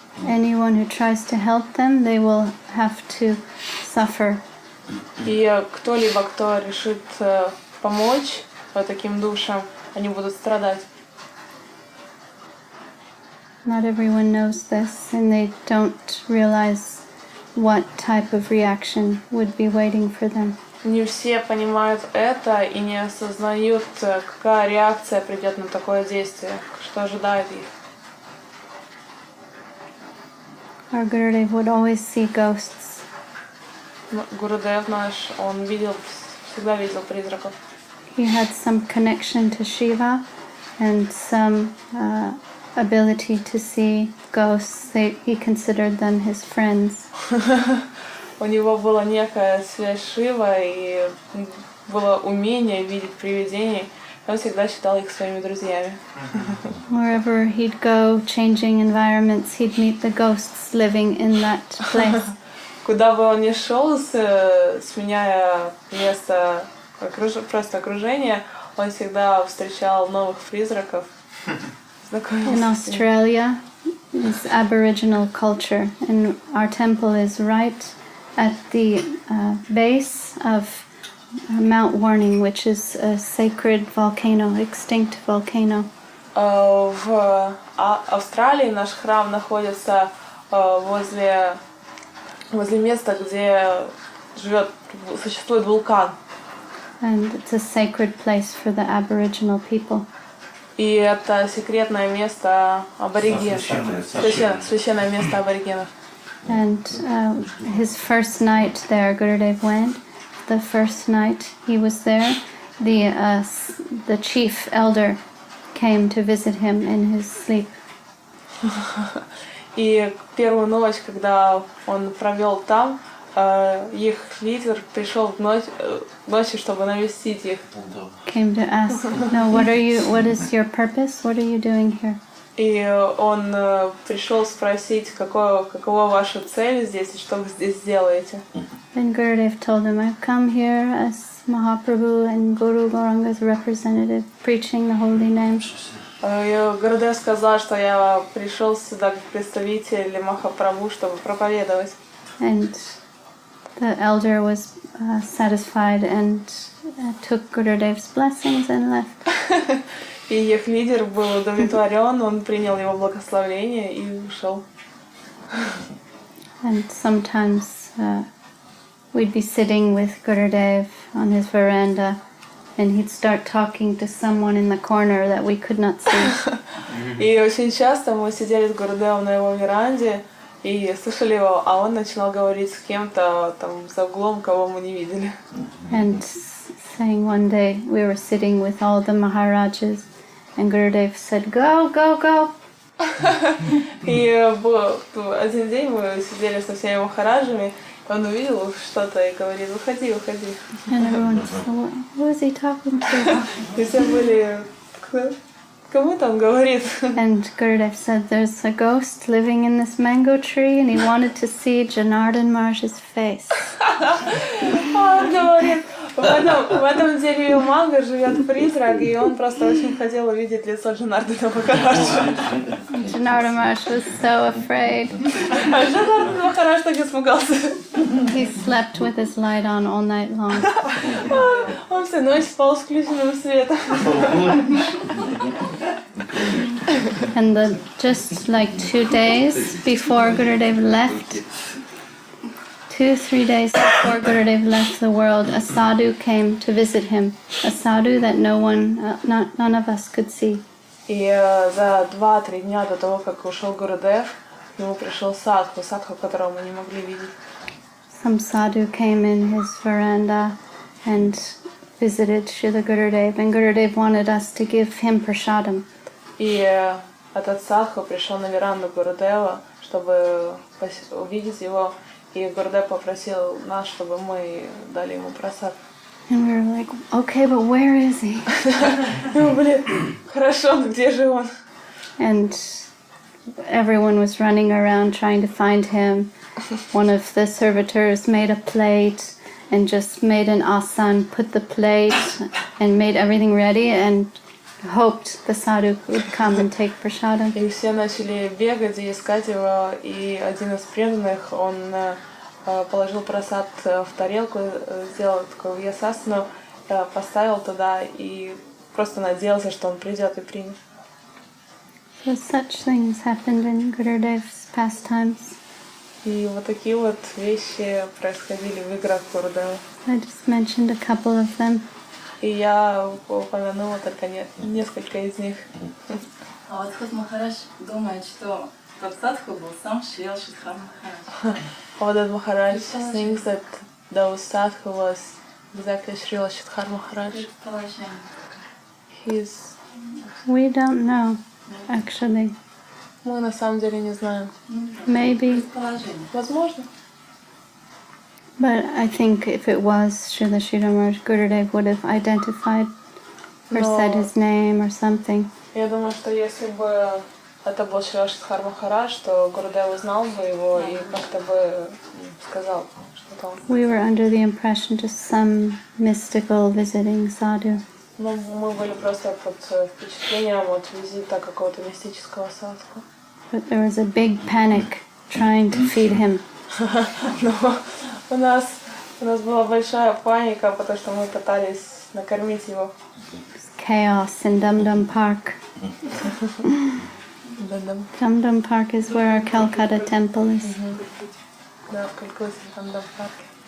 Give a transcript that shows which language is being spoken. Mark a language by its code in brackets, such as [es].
[en] Anyone who tries to help them, they will have to suffer. [ru] И кто-либо, кто решит помочь таким душам, они будут страдать. [en] Not everyone knows this, and they don't realize what type of reaction would be waiting for them. [ru] Не все понимают это и не осознают, какая реакция придет на такое действие, что ожидает их. [en] Our Gurudev would always see ghosts. [ru] Гурудев наш, он видел всегда видел призраков. [en] He had some connection to Shiva and some ability to see ghosts. He considered them his friends. [ru] У него была некая связь с Шивой и было умение видеть привидений. Он всегда считал их своими друзьями. [en] Wherever he'd go, changing environments, he'd meet the ghosts living in that place. [ru] Куда бы он ни шел, сменяя место, просто окружение, он всегда встречал новых призраков. [en] In Australia is Aboriginal culture, and our temple is right at the base of Mount Warning, which is a sacred volcano, extinct volcano. [ru] В Австралии наш храм находится возле места, где существует вулкан. [en] And it's a sacred place for the Aboriginal people. [ru] И это секретное место аборигенов, священное место аборигенов. [en] And his first night there, Gurudev went. The first night he was there, the chief elder came to visit him in his sleep. [ru] И первую ночь, когда он провел там, их лидер пришел ночью, чтобы навестить их. [en] Came to ask, no, what is your purpose? What are you doing here? [ru] И он пришел спросить, какова ваша цель здесь и что вы здесь делаете. [en] Then Gurudev told him, I've come here as Mahaprabhu and Guru Gauranga's representative, preaching the holy name. [ru] Гурудев сказал, что я пришел сюда как представитель Махапрабху, чтобы проповедовать. [en] And the elder was satisfied and took Gurudev's blessings and left. [ru] И их лидер был удовлетворен, он принял его благословение и ушел. [en] And sometimes we'd be sitting with Gurudev on his veranda, and he'd start talking to someone in the corner that we could not see. [ru] И очень часто мы сидели с Гурудевом на его веранде и слышали его, а он начинал говорить с кем-то там за углом, кого мы не видели. [en] And saying one day we were sitting with all the Maharajas, and Gurudev said, "Go, go, go." [ru] И один день мы сидели со всеми махараджами, он увидел что-то и говорит: "Выходи, выходи." [en] And everyone said, "Who is he talking to?" [ru] И все были: "Кому там говорит?" [en] And Gurudev said, "There's a ghost living in this mango tree, and he wanted to see Janardhan Maharaj's face." [ru] Он говорит: в этом дереве манго живет призрак, и он просто очень хотел увидеть лицо Джанардхана Махараджа. [en] Janardhan Maharaj was so afraid. [ru] А Джанардхан Махарадж так испугался. [en] He slept with his light on all night long. [ru] Он всю ночь спал с включенным светом. [en] And just like 2 days before Gurudev left, 2-3 days before Gurudev left the world, a sadhu came to visit him. A sadhu that none of us could see. [ru] И за 2-3 дня до того, как ушел Гурудев, к нему пришел садху, которого мы не могли видеть. [en] Some sadhu came in his veranda and visited Srila Gurudev, and Gurudev wanted us to give him prasadam. [ru] И этот садху пришел на веранду Гурудева, чтобы увидеть его, и Гурудев попросил нас, чтобы мы дали ему прасад. [en] And we were like, okay, but where is he? [ru] Хорошо, где же он? [en] And everyone was running around trying to find him. One of the servitors made a plate and just made an asan, put the plate and made everything ready and hoped the sadhu would come and take prasadam. [ru] И все начали бегать и искать его, и один из преданных, он положил прасад в тарелку, сделал такую вьясасану, поставил туда и просто надеялся, что он придет и примет. [en] So such things happened in Gurudev's pastimes. [ru] И вот такие вот вещи происходили в играх Гурудева. [en] I just mentioned a couple of them. [ru] И я упомянула только несколько из них. А вот Ход Махарадж думает, что тот садху был сам Шрила Шридхар Махарадж. [en] What Maharaj thinks that those sadhu was exactly Шрила Шидхар Махарадж? [ru] Предположение. [en] He's... We don't know, actually. [ru] Мы на самом деле не знаем. [en] Maybe, [ru] Предположение. Возможно. [en] but I think if it was Srila Sridhar Maharaj, Gurudev would have identified or said his name or something. [ru] Я думаю, что если бы это был Шрила Шидхар Махарадж, то Гурудев узнал бы его и как-то бы сказал что-то он. [en] We were under the impression just some mystical visiting sadhu. [ru] Ну, мы были просто под впечатлением от визита какого-то мистического садху. [en] But there was a big panic trying to feed him. [ru] Но у нас была большая паника, потому что мы пытались накормить его. [en] Chaos in Dum Dum Park. Dum Dum Park is where our Calcutta temple is. [ru] Да, в Калькутте, там в парке.